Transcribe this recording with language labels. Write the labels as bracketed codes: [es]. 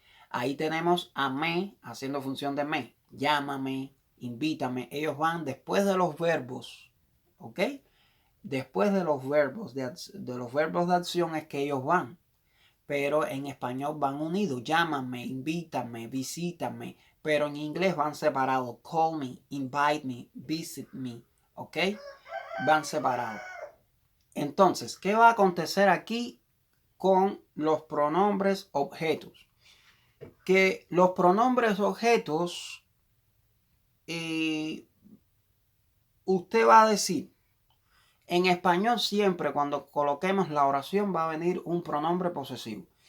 [es] Ahí tenemos a me haciendo función de me. Llámame, invítame. Ellos van después de los verbos. ¿Ok? Después de los verbos de los verbos de acción es que ellos van. Pero en español van unidos. Llámame, invítame, visítame. Pero en inglés van separados. [en] Call me, invite me, visit me. [es] ¿Ok? Van separados. Entonces, ¿qué va a acontecer aquí con los pronombres objetos? Que los pronombres objetos, usted va a decir, en español siempre cuando coloquemos la oración va a venir un pronombre posesivo.